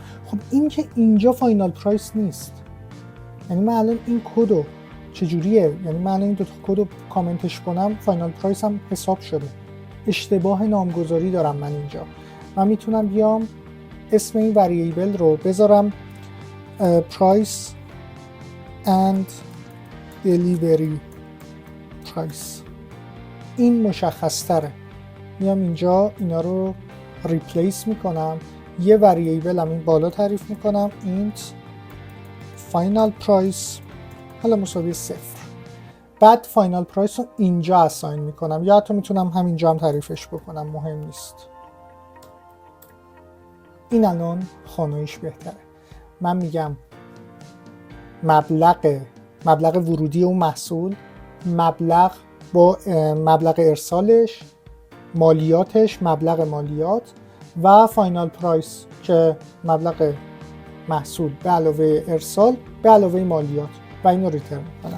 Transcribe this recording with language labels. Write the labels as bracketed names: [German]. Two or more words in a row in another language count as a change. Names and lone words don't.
[Persian] خب این که اینجا [English] final price [Persian] نیست، یعنی من الان این کدو چجوریه؟ یعنی من الان این دو تا کدو کامنتش کنم [English] final price [Persian] هم حساب شده. اشتباه نامگذاری دارم من اینجا. من میتونم بیام اسم این وریبل رو بذارم [English] price and delivery price. [Persian] این مشخص تره. میام اینجا اینا رو ریپلیس میکنم، یه وریبل هم این بالا تعریف میکنم [English] int final price [Persian] حالا مساوی 0. بعد [English] final price [Persian] رو اینجا اساین میکنم، یا حتی میتونم همینجا هم تعریفش بکنم، مهم نیست. این الان خانویش بهتره. من میگم مبلغ ورودی اون محصول، مبلغ با مبلغ ارسالش، مالیاتش، مبلغ مالیات و [English] final price [Persian] که مبلغ محصول به علاوه ارسال به علاوه مالیات، و اینو ریترن میکنم.